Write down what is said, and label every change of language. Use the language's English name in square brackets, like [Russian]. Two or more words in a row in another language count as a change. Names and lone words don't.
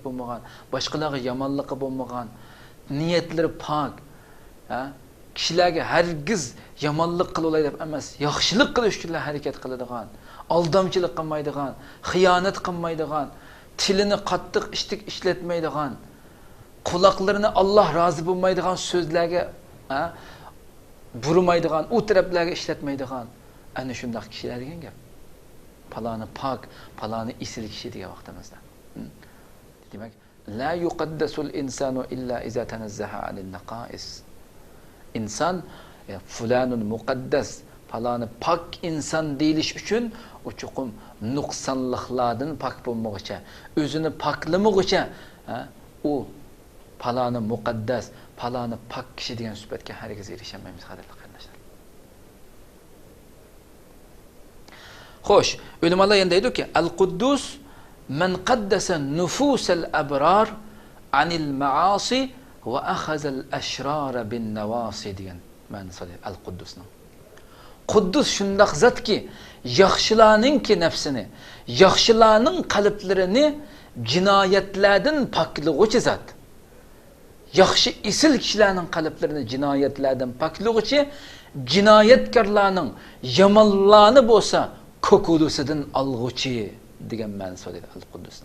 [Uzbek] bo'lmagan, boshqalarga yomonlik bo'lmagan, niyatlari pok, kishilarga hargiz yomonlik qilolay deb emas, yaxshilik qilish uchun harakat qiladigan, aldamchilik qilmaydigan, xiyonat qilmaydigan, tilini qattiq ishlatmaydigan, quloqlarini Alloh rozi bo'lmaydigan so'zlarga burmaydigan, u taraflarga ishlatmaydigan ana shunday kishilar degan gap. Palani pok, palani isil kishi degan vaqtimizda. [Arabic] Demak, لا يقدس الإنسان إلا إذا تنزه عن النقائص. [Uzbek] İnsan [Arabic] فلان مقدس, [Uzbek] Palani pak inson deyilish uchun u chuqum nuqsonliklardan pak bo'lmoqcha, o'zini paklamaguncha, u palani muqaddas, palani pak kishi degan sifatga hargiz erishamaymiz, qadrli qarindoshlar. Xo'sh, ulamolar endi aytdiki, [Arabic] القدوس من قدس نفوس الأبرار عن المعاصي وأخذ الأشرار بالنواصي [Uzbek] degan ma'nosi al-Quddusning. Quddus shundaq zatki, yaxshilarningki nafsini, yaxshilarning qalblarini jinoyatlardan poklig'uchi zot. Yaxshi isil kishilarning qalblarini jinoyatlardan poklig'uchi, jinoyatkorlarning yomonlarni bo'lsa ko'kulusidan olg'uchi degan ma'nosi dedi al-Quddusning.